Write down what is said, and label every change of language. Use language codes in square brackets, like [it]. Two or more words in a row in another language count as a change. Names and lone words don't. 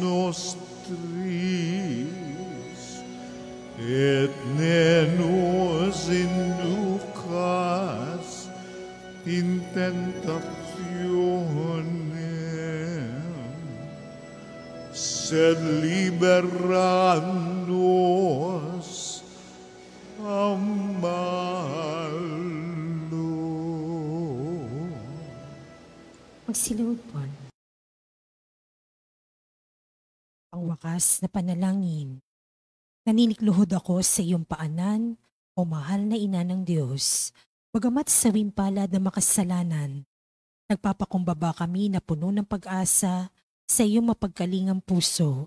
[la] nostris, et ne nos inducas in tentationem, sed libera nos a malo. [tl] Magsilawad po. Ang wakas na panalangin. Naninikluhod ako sa iyong paanan, o mahal na ina ng Diyos. Bagamat sa wimpalad na makasalanan, nagpapakumbaba kami na puno ng pag-asa sa iyong mapagkalingang puso.